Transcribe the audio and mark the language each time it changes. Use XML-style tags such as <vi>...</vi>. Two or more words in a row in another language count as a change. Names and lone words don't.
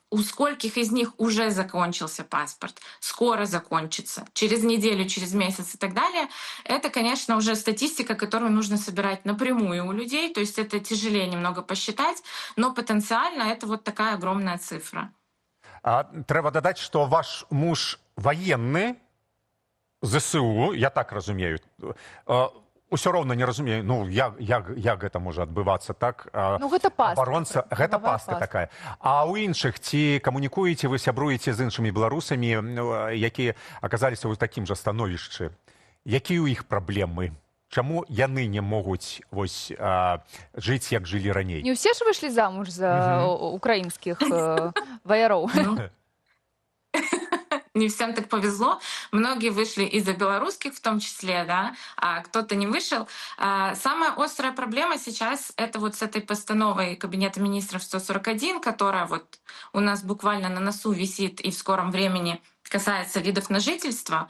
<ru>У скольких из них уже закончился паспорт, скоро закончится, через неделю, через месяц и так далее. Это, конечно, уже статистика, которую нужно собирать напрямую у людей, то есть это тяжелее немного посчитать, но потенциально это вот такая огромная цифра.</ru> <be>Трэба дадаць, што ваш муж военны, ЗСУ, я так разумею, ўсё роўна не разумею, ну як гэта можа адбывацца, так? Ну гэта пастка. Абаронца, гэта пастка такая. А ў іншых ці камунікуеце, вы сябруеце з іншымі беларусамі, якія аказаліся ў такім жа становішчы? Якія ў іх праблемы? Чаму яны не могуць вось жыць, як жылі раней? Не ўсе ж выйшлі замуж за украінскіх ваяроў?</be> <ru>Не всем так повезло. Многие вышли из-за белорусских в том числе, да, а кто-то не вышел. Самая острая проблема сейчас — это вот с этой постановой Кабинета министров 141, которая вот у нас буквально на носу висит и в скором времени касается видов на жительство.</ru>